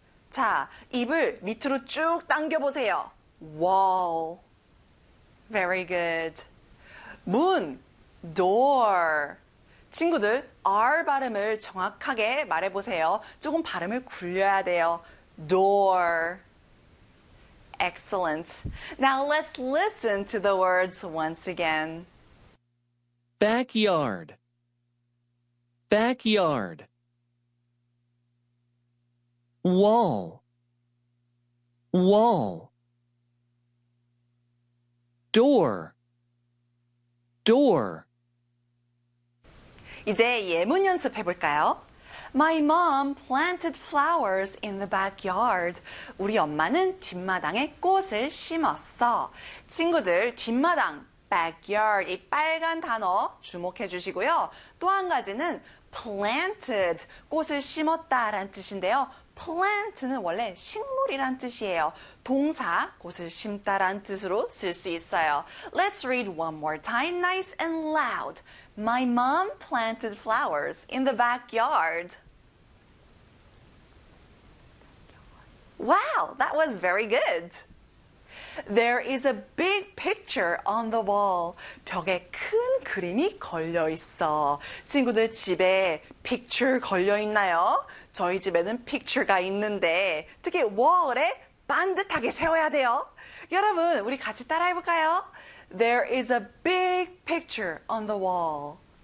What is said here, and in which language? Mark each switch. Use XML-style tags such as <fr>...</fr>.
<ko>자, 입을 밑으로 쭉 당겨보세요.</ko> <en>Wall. Very good. 문, door.</en> <ko>친구들, R 발음을 정확하게 말해보세요. 조금 발음을 굴려야 돼요.</ko> <en>Door. Excellent. Now let's listen to the words once again. Backyard. Backyard. Wall. Wall. Door. Door.</en> <ko>이제 예문 연습해 볼까요?</ko> <en>My mom planted flowers in the backyard.</en> <ko>우리 엄마는 뒷마당에 꽃을 심었어. 친구들, 뒷마당, backyard, 이 빨간 단어 주목해 주시고요. 또 한 가지는 planted, 꽃을 심었다라는 뜻인데요. plant는 원래 식물이란 뜻이에요. 동사, 꽃을 심다란 뜻으로 쓸 수 있어요.</ko> <en>Let's read one more time, nice and loud. My mom planted flowers in the backyard. Wow, that was very good. There is a big picture on the wall.</en> <ko>벽에 큰 그림이 걸려 있어. 친구들 집에 picture 걸려 있나요? 저희 집에는 picture가 있는데 특히 wall에 반듯하게 세워야 돼요. 여러분, 우리 같이 따라해 볼까요?</ko> <en>There is a big picture on the wall.</en>